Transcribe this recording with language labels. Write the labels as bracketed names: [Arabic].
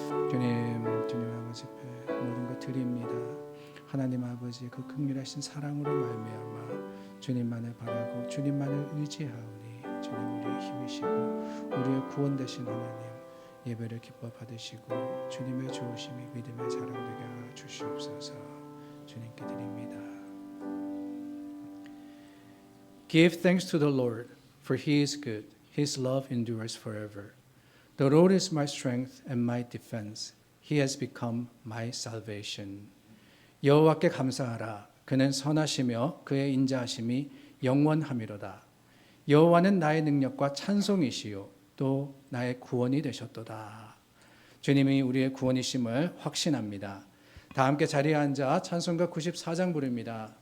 [Korean] 주님 아버지 앞에 모든 것 드립니다. 하나님 아버지 그 긍휼하신 사랑으로 말미암아 주님만을 바라고 주님만을 의지하오니 주님 우리의 힘이시고 우리의 구원 되신 하나님 예배를 기뻐 받으시고 주님의 좋으심이 믿음의 자랑 되게 하여 주시옵소서. 주님께 드립니다. [English] Give thanks to the Lord, for He is good. His love endures forever. The Lord is my strength and my defense. He has become my salvation. [Korean] 여호와께 감사하라. 그는 선하시며 그의 인자하심이 영원함이로다. 여호와는 나의 능력과 찬송이시요 또 나의 구원이 되셨도다. 주님이 우리의 구원이심을 확신합니다. 다 함께 자리에 앉아 찬송가 94장 부릅니다.